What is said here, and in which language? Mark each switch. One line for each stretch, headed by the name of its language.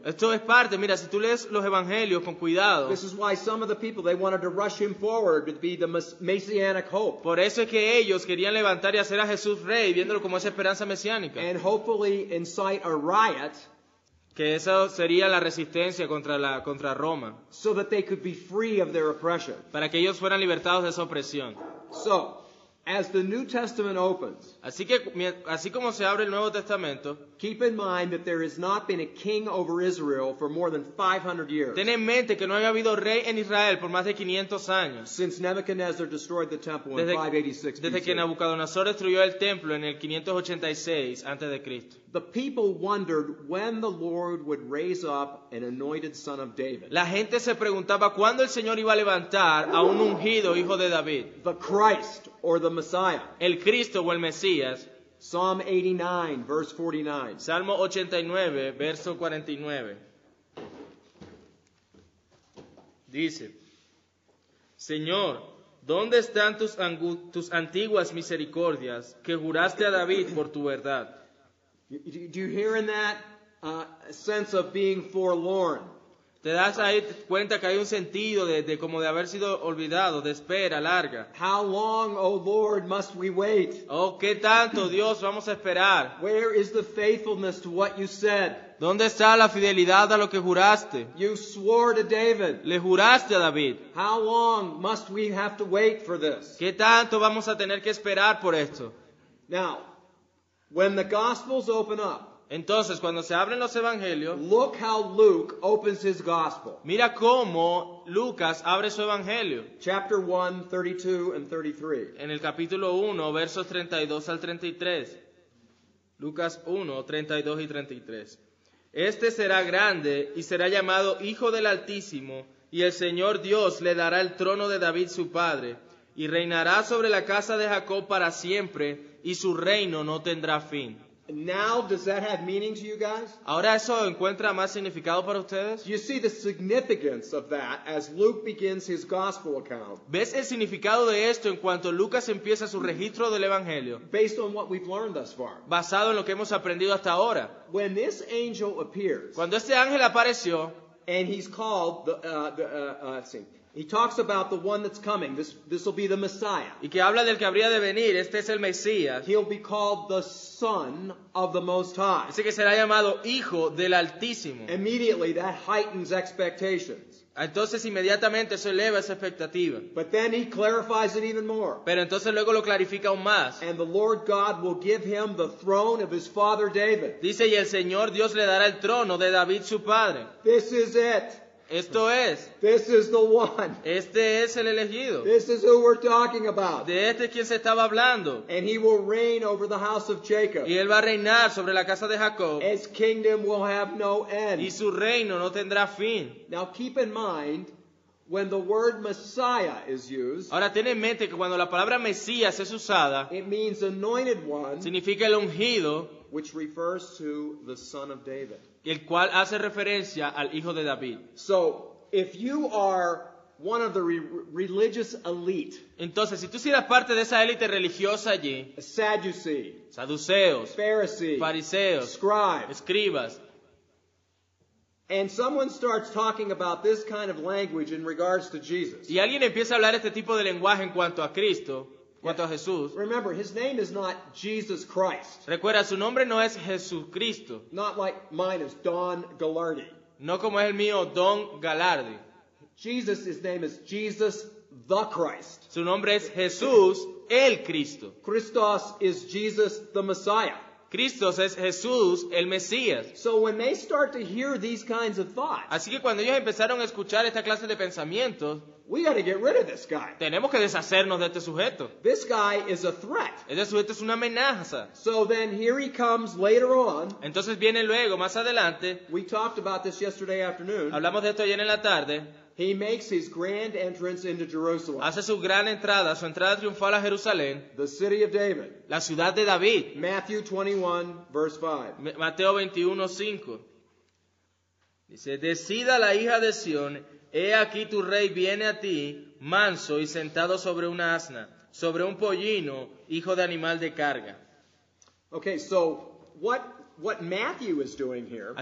Spanish: Esto es parte, mira, si tú lees los evangelios con cuidado,
English: this is why some of the people, they wanted to rush him forward to be the messianic hope.
Spanish: por eso es que ellos querían levantar y hacer a Jesús rey, viéndolo como esa esperanza mesiánica.
English: And hopefully incite a riot
Spanish: Que eso sería la resistencia contra Roma,
English: so that they could be free of their oppression.
Spanish: para que ellos fueran libertados de esa opresión.
English: So, as the New Testament opens,
Spanish: Así que, así como se abre el Nuevo Testamento,
English: keep in mind that there has not been a king over Israel for more than 500 years.
Spanish: ten en mente que no había habido rey en Israel por más de 500 años,
English: Since Nebuchadnezzar destroyed the temple in 586
Spanish: desde que
English: BC.
Spanish: Nabucodonosor destruyó el templo en el 586 a.C.
English: The people wondered when the Lord would raise up an anointed son of David,
Spanish: La gente se preguntaba cuándo el Señor iba a levantar a un ungido hijo de David,
English: the Christ or the Messiah.
Spanish: el Cristo o el Mesías.
English: Psalm 89, verse 49.
Spanish: Salmo 89, verso 49. Dice: Señor, ¿dónde están tus antiguas misericordias que juraste a David por tu verdad?
English: Do you hear in that sense of being forlorn?
Spanish: Te das ahí cuenta que hay un sentido de como de haber sido olvidado, de espera larga.
English: How long, O Lord, must we wait?
Spanish: Oh, ¿qué tanto, Dios, vamos a esperar?
English: Where is the faithfulness to what you said?
Spanish: ¿Dónde está la fidelidad a lo que juraste?
English: You swore to David.
Spanish: Le juraste a David.
English: How long must we have to wait for this?
Spanish: ¿Qué tanto vamos a tener que esperar por esto?
English: Now, when the Gospels open up,
Spanish: Entonces, cuando se abren los evangelios,
English: look how Luke opens his Gospel.
Spanish: mira cómo Lucas abre su evangelio.
English: Chapter 1, 32 and 33.
Spanish: En el capítulo 1, versos 32 al 33. Lucas 1, 32 y 33. Este será grande y será llamado Hijo del Altísimo, y el Señor Dios le dará el trono de David su padre, y reinará sobre la casa de Jacob para siempre, y su reino no tendrá fin.
English: Now, does that have meaning to you guys?
Spanish: ¿Ahora eso encuentra más significado para ustedes?
English: Do you see the significance of that as Luke begins his gospel account
Spanish: ¿Ves el significado de esto en cuanto Lucas empieza su registro del Evangelio,
English: based on what we've learned thus far?
Spanish: basado en lo que hemos aprendido hasta ahora?
English: When this angel appears,
Spanish: Cuando este ángel apareció,
English: and he's called, let's see, he talks about the one that's coming. This will be the Messiah.
Spanish: y que habla del que habría de venir, este es el Mesías,
English: He'll be called the Son of the Most High.
Spanish: ese que será llamado Hijo del Altísimo.
English: Immediately, that heightens expectations.
Spanish: Entonces inmediatamente eso eleva esa expectativa.
English: But then he clarifies it even more.
Spanish: Pero entonces luego lo clarifica aún más.
English: And the Lord God will give him the throne of his father David.
Spanish: Dice, y el Señor Dios le dará el trono de David su padre.
English: This is it.
Spanish: Esto es,
English: This is the one.
Spanish: este es el elegido.
English: This is who we're talking about.
Spanish: De este es quien se estaba hablando.
English: And he will reign over the house of Jacob.
Spanish: Y él va a reinar sobre la casa de Jacob.
English: His kingdom will have no
Spanish: Y
English: end.
Spanish: su reino no tendrá fin.
English: Now keep in mind, when the word Messiah is used,
Spanish: Ahora ten en mente que cuando la palabra Mesías es usada,
English: it means anointed one,
Spanish: significa el ungido,
English: which refers to the son of David.
Spanish: el cual hace referencia al hijo de David.
English: So, if you are one of the religious elite,
Spanish: Entonces, si tú eras parte de esa élite religiosa allí,
English: a Sadducee,
Spanish: saduceos,
English: Pharisee,
Spanish: fariseos,
English: scribe,
Spanish: escribas,
English: and someone starts talking about this kind of language in regards to Jesus,
Spanish: y alguien empieza a hablar este tipo de lenguaje en cuanto a Cristo, en cuanto a Jesús,
English: remember, his name is not Jesus Christ.
Spanish: recuerda, su nombre no es Jesucristo,
English: Not like mine is Don Gallardi.
Spanish: no como es el mío, Don Galardi.
English: Jesus, his name is Jesus the Christ.
Spanish: Su nombre es Jesús el Cristo.
English: Christos is Jesus the Messiah.
Spanish: Cristo es Jesús el Mesías.
English: So when they start to hear these kinds of thoughts,
Spanish: Así que cuando ellos empezaron a escuchar esta clase de pensamientos,
English: we got to get rid of this guy.
Spanish: tenemos que deshacernos de este sujeto.
English: This guy is a threat.
Spanish: Este sujeto es una amenaza.
English: So then here he comes later on.
Spanish: Entonces viene luego, más adelante,
English: We talked about this yesterday afternoon.
Spanish: hablamos de esto ayer en la tarde,
English: He makes his grand entrance into Jerusalem,
Spanish: hace su gran entrada, su entrada triunfal a Jerusalén,
English: the city of David.
Spanish: la ciudad de David.
English: Matthew 21, verse 5.
Spanish: Mateo 21:5. Dice, decida la hija de Sión, he aquí tu rey viene a ti, manso y sentado sobre una asna, sobre un pollino, hijo de animal de carga.
English: Okay, so what Matthew is doing here,